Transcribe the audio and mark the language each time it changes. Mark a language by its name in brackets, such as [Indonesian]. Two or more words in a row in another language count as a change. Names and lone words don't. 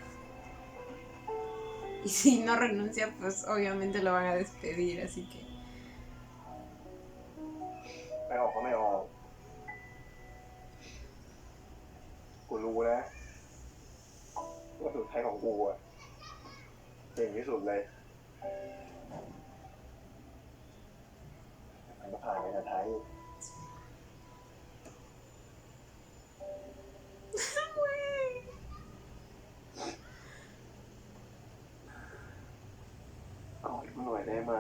[Spanish] Y si no renuncia, pues obviamente lo van a despedir, así que... [Thai] ไปไม่ออกก็ไม่ออก กูรู้นะว่าสุดท้ายของกูอะเก่งที่สุดเลยมันก็ผ่านไปนะไทย กอดกูหน่อยได้ไหม